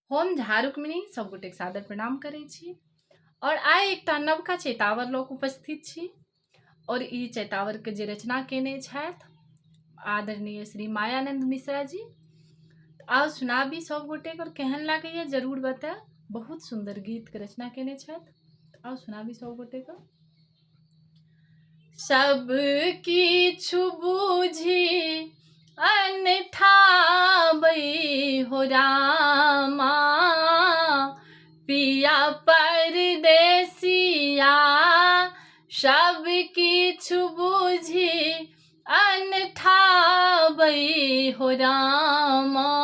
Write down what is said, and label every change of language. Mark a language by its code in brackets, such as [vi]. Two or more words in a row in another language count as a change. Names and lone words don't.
[mai] हम झा रुक्मिणी सब गोटे सादर प्रणाम करै छी और आइ एकटा नवका चैतावर लऽ कऽ उपस्थित छी और ई चैतावर के जे रचना केने छथि आदरणीय श्री मायानंद मिश्रा जी। आओ सुनाबी सब गोटे और केहन लागैए जरूर बताए। बहुत सुंदर गीत के रचना केने छथि। आओ सुनाबी सब गोटे को। सब किछु बुझी अनठाबै हो रामा, पिया परदेसिया सब किछु बुझी अनठाबै हो रामा,